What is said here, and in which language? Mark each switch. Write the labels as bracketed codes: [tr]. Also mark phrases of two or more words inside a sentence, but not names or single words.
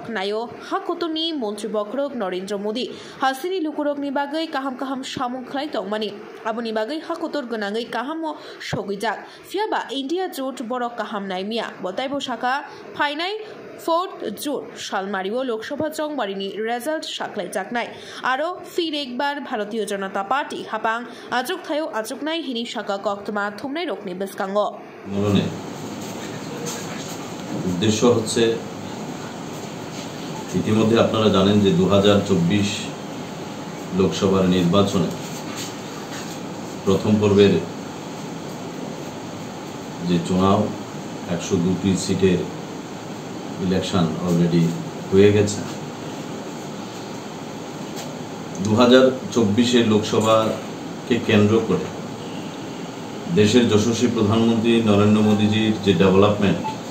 [brx] नायो हाकतनि मंत्री बक्रक नरेंद्र मोदी हासिनी लुकुरकनि बागै काहाम काहाम सामुखलाय तंगमानि आबुनि बागै हाकतर गोनाङै काहाम सगैजाक फियाबा इंडिया जोट बरक काहाम नायमिया बताइबो शाखा फाइनाय 4 जून शालमारिओ लोकसभा चंगमारिनि रेजाल्ट साखलाई जाकनाय आरो [hi] फिर एक बार भारतीय जनता पार्टी [brx] हापां आजुक थायो आजुकनाय हिनि शाखा कक्तमा थुमनाय रकनि बेसकांगो [bn] মননে উদ্দেশ্য হচ্ছে ইতিমধ্যে আপনারা জানেন যে 2024 লোকসভার নির্বাচনে প্রথম পর্বের যে চুনাও 102টি সিটের [en] election already [bn] হয়ে গেছে 2024 লোকসভাকে কেন্দ্র করে দেশের যশস্বী প্রধানমন্ত্রী নরেন্দ্র মোদীজির যে ডেভেলপমেন্ট